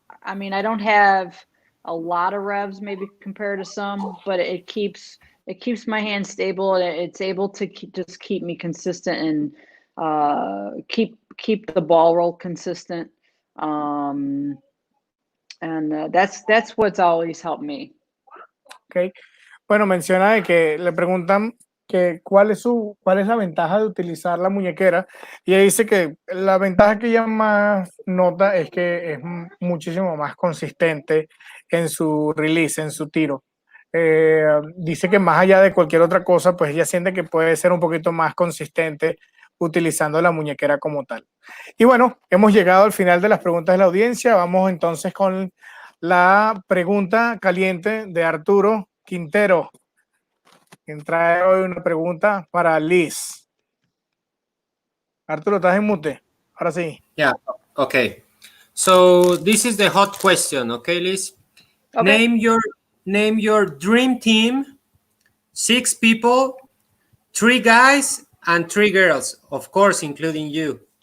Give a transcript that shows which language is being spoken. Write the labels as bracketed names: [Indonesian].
[English] I mean, I don't have a lot of revs, maybe compared to some, but it keeps my hand stable, and it's able to just keep me consistent and keep the ball roll consistent. And that's what's always helped me. Okay. [Spanish] Bueno, menciona de que le preguntan que cuál es la ventaja de utilizar la muñequera, y ella dice que la ventaja que ella más nota es que es muchísimo más consistente en su release, en su tiro. Dice que más allá de cualquier otra cosa, pues ella siente que puede ser un poquito más consistente utilizando la muñequera como tal. Y bueno, hemos llegado al final de las preguntas de la audiencia. Vamos entonces con la pregunta caliente de Arturo Quintero, quien trae hoy una pregunta para Liz. Arturo, estás en mute. Ahora sí. [English] Yeah, okay. So this is the hot question, okay, Liz? Okay. Name your dream team, 6 people, 3 guys and 3 girls, of course, including you.